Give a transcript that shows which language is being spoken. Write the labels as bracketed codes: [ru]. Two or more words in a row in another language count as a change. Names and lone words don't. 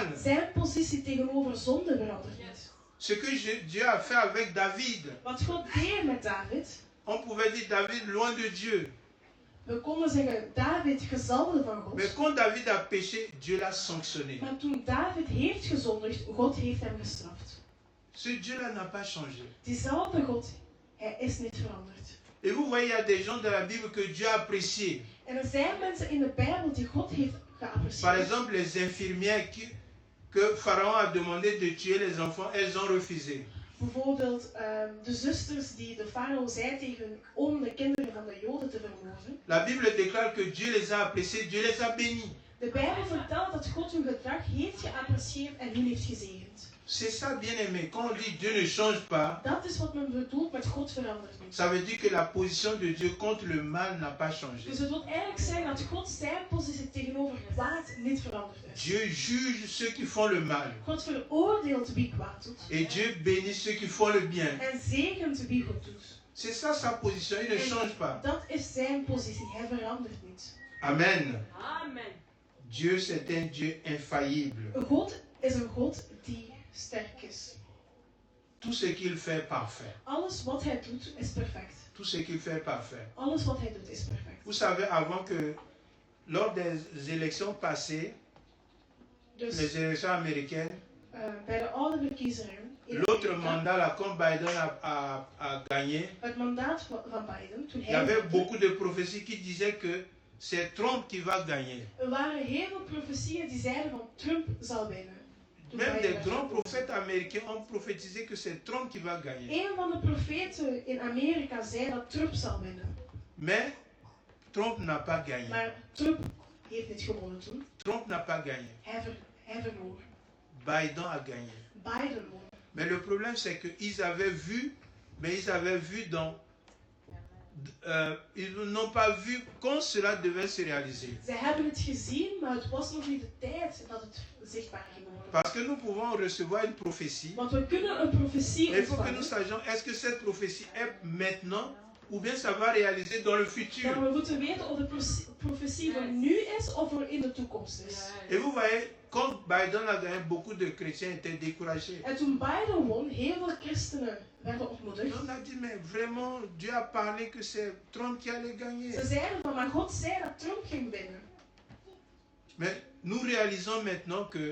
[nl] Zijn positie tegenover zonde verandert niet. [fr] Ce que Dieu a fait avec David, [nl] Wat God deed met David, [fr] on pouvait dire David loin de Dieu. [nl] we konden zeggen David gezalfde van God. [fr] Mais quand David a péché, Dieu l'a sanctionné. [nl] Maar toen David heeft gezondigd, God heeft hem gestraft. [fr] Ce Dieu-là n'a pas changé. [nl] Diezelfde God, hij is niet veranderd. [fr] Et vous voyez, il y a des gens dans la Bible que Dieu a appréciés. [nl] En er zijn mensen in de Bijbel die God heeft [fr] Par [nl] geapprecieerd. [fr] exemple, les infirmières que Pharaon a demandé de tuer les enfants, elles ont refusé. [nl] Bijvoorbeeld de zusters die de farao zei tegen om de kinderen van de Joden te vermoorden. [fr] La Bible déclare que Dieu les a appréciés, Dieu les a bénis. [nl] De Bijbel vertelt dat God hun gedrag heeft geapprecieerd en hun heeft gezegend. [fr] C'est ça, bien aimé. Quand on dit Dieu ne change pas, [nl] Dat is wat men bedoelt met God verandert niet. [fr] ça veut dire que la position de Dieu contre le mal n'a pas changé. [nl] Dus het wil eigenlijk zeggen dat God zijn positie tegenover kwaad niet veranderd is. [fr] Dieu juge ceux qui font le mal. [nl] God veroordeelt wie kwaad doet. [fr] Et Dieu bénit ceux qui font le bien. [nl] En zegent wie goed doet. [fr] C'est ça sa position, il ne change pas. [nl] Dat is zijn positie. Hij verandert niet. Amen. Amen. [fr] Dieu, c'est un Dieu infaillible. [nl] God is een God die sterk is. [fr] Tout ce qu'il fait est parfait. [nl] Alles wat hij doet is perfect. [fr] Tout ce qu'il fait est parfait. [nl] Alles wat hij doet is perfect. [fr] Vous savez, avant que, lors des élections passées, [nl] Dus [fr] les élections américaines, [nl] bij de oude verkiezingen in [fr] l'autre [nl] Amerika, [fr] mandat, là, quand Biden a gagné, [nl] het mandaat van Biden, toen [fr] il y [nl] hij [fr] avait [nl] maakte, [fr] beaucoup de prophéties qui disaient que c'est Trump qui va gagner. [nl] er waren heel veel profetieën die zeiden van Trump zal winnen. Toen [fr] Même [nl] Biden [fr] des [nl] werd [fr] grands [nl] gekozen. [fr] prophètes américains ont prophétisé que c'est Trump qui va gagner. [nl] Een van de profeten in Amerika zei dat Trump zal winnen. [fr] Mais Trump n'a pas gagné. [nl] Maar Trump heeft niet gewonnen toen. [fr] Trump n'a pas gagné. [nl] Hij verloor. [fr] Biden a gagné. [nl] Biden won. [fr] Mais le problème, c'est qu'ils avaient vu, mais ils avaient vu ils n'ont pas vu quand cela devait se réaliser. [nl] Zij hebben het gezien, maar het was nog niet de tijd dat het zichtbaar ging worden. [fr] Parce que nous pouvons recevoir une prophétie. [nl] Want we kunnen een profetie [fr] Mais il faut que nous [nl] ontvangen. [fr] sachions, est-ce que cette prophétie est maintenant ou bien ça va réaliser dans le futur? [nl] Maar we moeten weten of de profetie voor nu is of voor in de toekomst is. [fr] Et vous voyez, quand Biden a gagné, beaucoup de chrétiens étaient découragés. [nl] En toen Biden won, heel veel christenen werden ontmoedigd. [fr] On a dit, mais vraiment, Dieu a parlé que c'est Trump qui allait gagner. [nl] Ze zeiden van, maar God zei dat Trump ging winnen. [fr] Mais nous réalisons maintenant que